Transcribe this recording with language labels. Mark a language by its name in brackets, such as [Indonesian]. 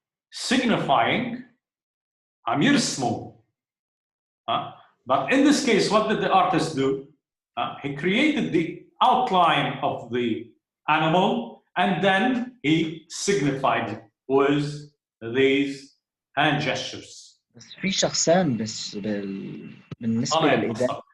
[Arabic] Signifying عم يرسموا. [English] But in this case, what did the artist do? He created the outline of the animal and then he signified it with these hand gestures. [Arabic] بس في شخصين بس بالنسبة للإيدين.